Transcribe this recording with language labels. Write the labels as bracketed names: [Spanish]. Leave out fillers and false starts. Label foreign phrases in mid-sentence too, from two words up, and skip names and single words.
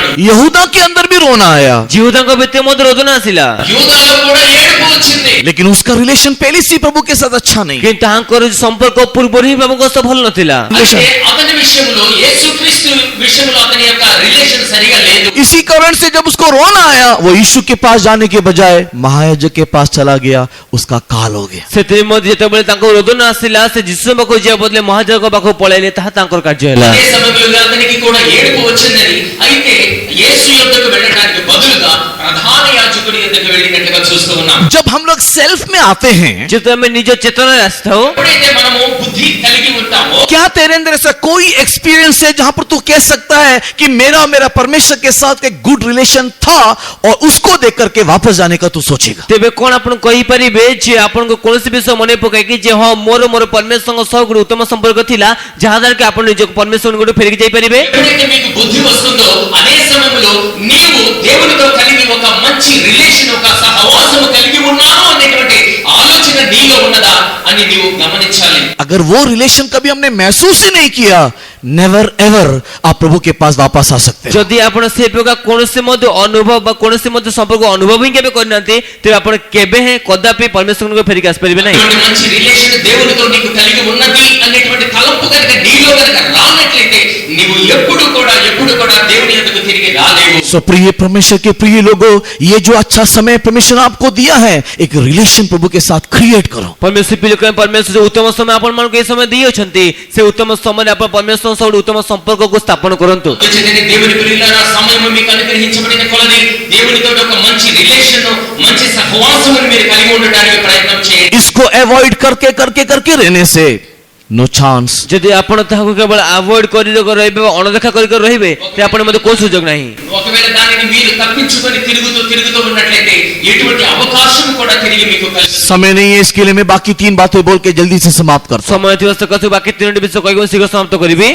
[Hindi] यहूदा के अंदर भी रोना आया, [Odia] ଜିହୁଦାଙ୍କ ଭିତରେ ମଧ୍ୟ ରୋଦନ ଆସିଲା, [Telugu] యూదాలో కూడా ఏడుపు వచ్చింది. [Hindi] लेकिन उसका रिलेशन पहले से प्रभु के साथ अच्छा नहीं। [Odia] କିନ୍ତୁ ତାଙ୍କର ସମ୍ପର୍କ ପୂର୍ବରୁ ହିଁ ପ୍ରଭୁଙ୍କ ସହ ଭଲ ନଥିଲା। [Telugu] అంటే అతని విషయంలో, యేసుక్రీస్తు విషయంలో అతని యొక్క రిలేషన్ సరిగా లేదు. [Hindi] इसी कारण से जब उसको रोना आया, वो यीशु के पास जाने के बजाय महायाजक के पास चला गया, उसका काल हो गया। [Odia] ସେଥିରେ ମଧ୍ୟ ଯେତେବେଳେ ତାଙ୍କ ରୋଦନ ଆସିଲା, ସେ ଯୀଶୁଙ୍କ ପାଖକୁ ଯିବା ବଦଳେ ମହାଯାଜକ ପାଖକୁ పଳେଇଲେ, ତାହା ତାଙ୍କର କାର୍ଯ୍ୟ ହେଲା। [Telugu] అదే సమయంలో అతనికి కూడా ఏడుపు వచ్చిందని, అయితే యేసు యొద్దకు వెళ్ళడానికి బదులుగా ప్రధాన యాజకుడి యొద్దకు వెళ్ళినట్టుగా చూస్తూ ఉన్నాం. [Hindi] जब हम लोग सेल्फ में आते हैं, [Odia] ଯେତେବେଳେ ଆମେ ନିଜ ଚେତନାରେ ଆସିଥାଉ, [Telugu] ఎప్పుడైతే మనము బుద్ధి కలిగి ఉంటామో, [Hindi] क्या तेरे अंदर ऐसा कोई एक्सपीरियंस है जहां पर तू कह सकता है कि मेरा परमेश्वर के साथ एक [English] good relation [Hindi] था और उसको देख करके वापस जाने का तू सोचेगा? [Odia] ତେବେ କଣ ଆପଣ କହିପାରିବେ ଯେ ଆପଣଙ୍କୁ କୌଣସି ବିଷୟ ମନେ ପକାଏ କି ଯେ ହଁ ମୋର ପରମେଶ୍ୱରଙ୍କ ସହ ଗୋଟେ ଉତ୍ତମ ସମ୍ପର୍କ ଥିଲା, ଯାହାଦ୍ୱାରା କି ଆପଣ ନିଜକୁ ପରମେଶ୍ୱରଙ୍କୁ ଗୋଟେ ଫେରିକି ଯାଇପାରିବେ? [Telugu] ఎప్పుడైతే మీకు బుద్ధి వస్తుందో అదే సమయంలో నీవు దేవునితో కలిగి ఒక మంచి రిలేషన్, ఒక సహవాసము కలిగి ఉన్నాను అనేటువంటి ఆలోచన నీలో ఉన్నదా అని నీవు గమనించాలి. [Hindi] अगर वो रिलेशन कभी हमने महसूस ही नहीं किया, [English] never ever [Hindi] आप प्रभु के पास वापस आ सकते हैं। [Odia] ଯଦି ଆପଣ ସେ ପ୍ରକାର କୌଣସି ମଧ୍ୟ ଅନୁଭବ ବା କୌଣସି ମଧ୍ୟ ସମ୍ପର୍କ ଅନୁଭବ ହିଁ କେବେ କରିନାହାନ୍ତି, ତେବେ ଆପଣ କେବେ ହିଁ କଦାପି ପରମେଶ୍ୱରଙ୍କୁ ଫେରିକି ଆସିପାରିବେ ନାହିଁ। [Telugu] అటువంటి మంచి రిలేషన్ దేవునితో నీకు కలిగి ఉన్నది అనేటువంటి తలంపు కనుక నీలో కనుక రానట్లయితే నీవు ఎప్పుడు కూడా దేవుని యొద్దకు తిరిగి రాలేవు. [Hindi] सो प्रिय परमेश्वर के प्रिय लोगों, ये जो अच्छा समय परमेश्वर ने आपको दिया है, एक रिलेशन प्रभु के साथ क्रिएट करो। [Odia] ପରମେଶ୍ୱର ପିଲାଙ୍କ ପରମେଶ୍ୱର ଯୋଉ ଉତ୍ତମ ସମୟ ଆପଣମାନଙ୍କୁ ଏ ସମୟ ଦେଇଅଛନ୍ତି, ସେ ଉତ୍ତମ ସମୟରେ ଆପଣ ପରମେଶ୍ୱରଙ୍କ ସହ ଗୋଟେ ଉତ୍ତମ ସମ୍ପର୍କକୁ ସ୍ଥାପନ କରନ୍ତୁ। [Telugu] అందుచేతనే దేవుని ప్రియులారా, సమయం మీకు అనుగ్రహించబడిన కొలది దేవునితో ఒక మంచి రిలేషన్, మంచి సహవాసమును మీరు కలిగి ఉండడానికి ప్రయత్నం చేయండి. [Hindi] इसको अवॉइड करके रहने से [English] no chance. [Odia] ଯଦି ଆପଣ ତାହାକୁ କେବଳ ଆଭଏଡ କରି ରହିବେ ବା ଅଣଦେଖା କରି ରହିବେ, ତେବେ ଆପଣ ମଧ୍ୟ କୋଉ ସୁଯୋଗ ନାହିଁ। [Telugu] ఒకవేళ దానిని మీరు తప్పించుకొని తిరుగుతూ ఉన్నట్లయితే ఎటువంటి అవకాశం కూడా తిరిగి మీకు కలగదు. [Hindi] समय नहीं है, इसके लिए मैं बाकी 3 बातें बोल के जल्दी से समाप्त करता हूं। [Odia] ସମୟ ଥିବା ସକାଶୁ ବାକି 3ଟି ବିଷୟ କହିକି ଶୀଘ୍ର ସମାପ୍ତ କରିବି।